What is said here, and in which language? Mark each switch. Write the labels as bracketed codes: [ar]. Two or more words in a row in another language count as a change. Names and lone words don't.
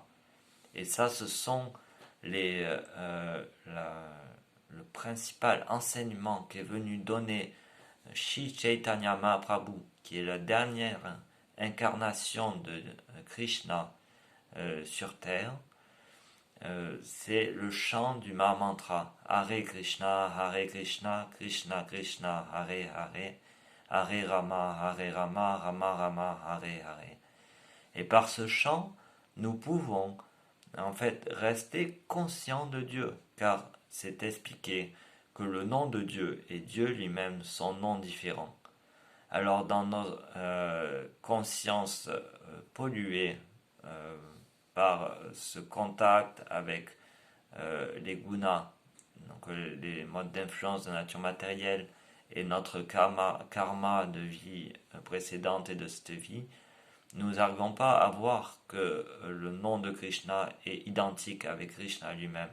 [fr] Et ça, ce sont le principal enseignement qu'est venu donner Sri Chaitanya Mahaprabhu, qui est la dernière incarnation de Krishna sur terre. C'est le chant du Maha Mantra. [sa] Hare Krishna, Krishna Krishna, Hare Hare, Hare Rama, Rama Rama, Hare Hare. [fr] Et par ce chant, nous pouvons en fait rester conscients de Dieu, car c'est expliqué que le nom de Dieu et Dieu lui-même sont non différents. Alors dans nos consciences polluées par ce contact avec les gunas, donc les modes d'influence de nature matérielle, et notre karma de vie précédente et de cette vie, nous n'arrivons pas à voir que le nom de Krishna est identique avec Krishna lui-même.